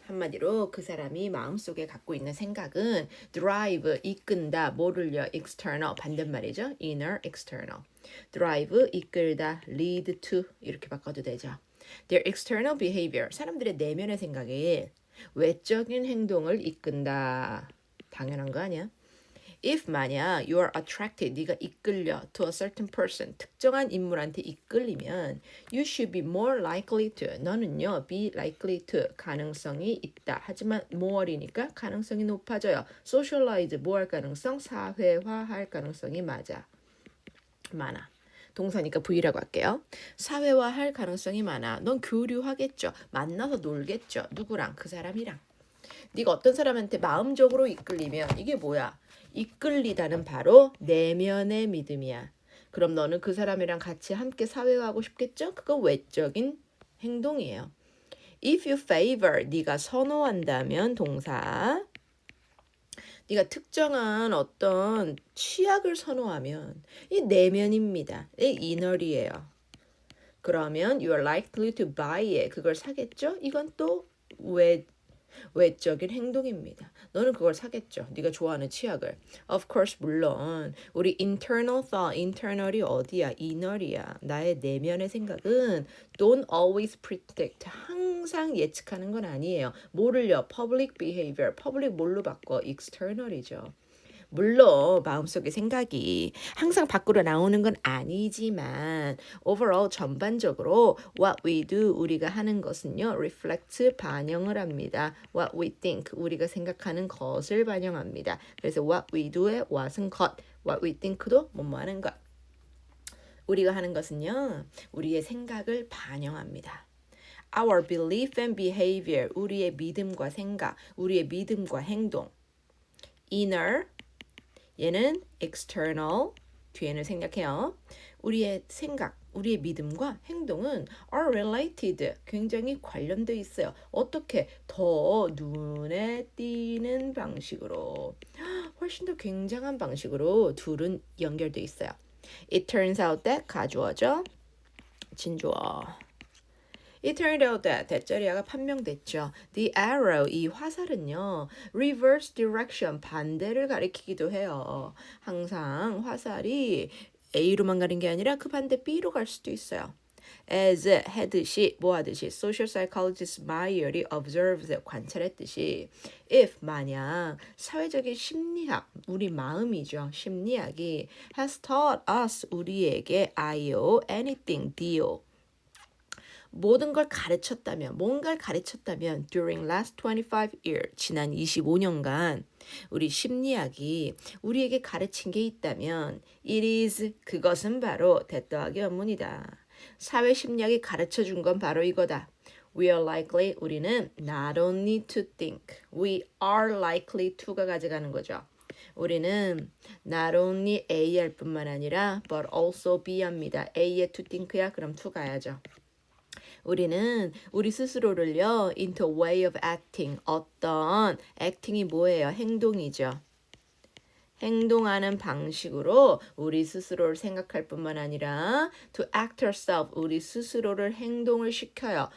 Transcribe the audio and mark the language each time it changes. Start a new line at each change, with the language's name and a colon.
Korean: 한마디로 그 사람이 마음속에 갖고 있는 생각은 drive, 이끈다. 뭐를요? external, 반대말이죠.
English: inner, external. drive,
Korean: 이끌다.
English: lead to,
Korean: 이렇게 바꿔도 되죠.
English: Their external behavior,
Korean: 사람들의 내면의 생각에 외적인 행동을 이끈다. 당연한 거 아니야?
English: If
Korean: 만약
English: you are attracted,
Korean: 네가 이끌려
English: to a certain person,
Korean: 특정한 인물한테 이끌리면
English: you should be more likely to,
Korean: 너는요
English: be likely to,
Korean: 가능성이 있다. 하지만 more이니까 가능성이 높아져요. socialize, 뭐 할 가능성? 사회화할 가능성이 많아. 동사니까 V라고 할게요. 사회화할 가능성이 많아. 넌 교류하겠죠. 만나서 놀겠죠. 누구랑? 그 사람이랑. 네가 어떤 사람한테 마음적으로 이끌리면 이게 뭐야? 이끌리다는 바로 내면의 믿음이야. 그럼 너는 그 사람이랑 같이 함께 사회화하고 싶겠죠? 그거 외적인 행동이에요.
English: If you favor,
Korean: 네가 선호한다면 동사. 네가 특정한 어떤 취약을 선호하면 이 내면입니다. 이 inner이에요.
English: 그러면 you are likely to buy it.
Korean: 그걸 사겠죠? 이건 또 외적인 행동입니다. 너는 그걸 사겠죠. 네가 좋아하는 치약을.
English: Of course,
Korean: 물론 우리 internal thought, internal이 어디야? inner이야. 나의 내면의 생각은
English: don't always predict.
Korean: 항상 예측하는 건 아니에요. 뭐를요? public behavior. public 뭘로 바꿔? external이죠. 물론 마음속의 생각이 항상 밖으로 나오는 건 아니지만 overall 전반적으로
English: what we do
Korean: 우리가 하는 것은요 reflect 반영을 합니다.
English: what we think
Korean: 우리가 생각하는 것을 반영합니다. 그래서 what we do의 what은 것, what we think도 뭐뭐 하는 것. 우리가 하는 것은요 우리의 생각을 반영합니다.
English: Our belief and behavior
Korean: 우리의 믿음과 생각, 우리의 믿음과 행동. inner 얘는 external, 뒤에는 생략해요. 우리의 생각, 우리의 믿음과 행동은
English: are related,
Korean: 굉장히 관련돼 있어요. 어떻게? 더 눈에 띄는 방식으로, 훨씬 더 굉장한 방식으로 둘은 연결돼 있어요.
English: It turns out that
Korean: 가주어죠. 진주어.
English: It turned out that
Korean: 대자리아가 판명됐죠.
English: The arrow,
Korean: 이 화살은요.
English: reverse direction,
Korean: 반대를 가리키기도 해요. 항상 화살이 A로만 가는 게 아니라 그 반대 B로 갈 수도 있어요. as 해듯이 뭐 하듯이 social psychologist Meyer이 observes 관찰했듯이
English: if 만약
Korean: 사회적인 심리학 우리 마음이죠 심리학이
English: has taught us
Korean: 우리에게 IO anything deal 모든 걸 가르쳤다면, 뭔가를 가르쳤다면
English: during last 25 years,
Korean: 지난 25년간 우리 심리학이 우리에게 가르친 게 있다면 it is, 그것은 바로 대더하기 원문이다. 사회심리학이 가르쳐준 건 바로 이거다. We are likely, 우리는
English: not only to think, we are likely to
Korean: 가 가져가는 거죠. 우리는 not only A 할 뿐만 아니라 but also B 합니다. A에 to think야? 그럼 to 가야죠. 우리는 우리 스스로를요
English: into a way of acting
Korean: 어떤 acting이 뭐예요? 행동이죠. 행동하는 방식으로 우리 스스로를 생각할 뿐만 아니라
English: to act ourselves
Korean: 우리 스스로를 행동을 시켜요.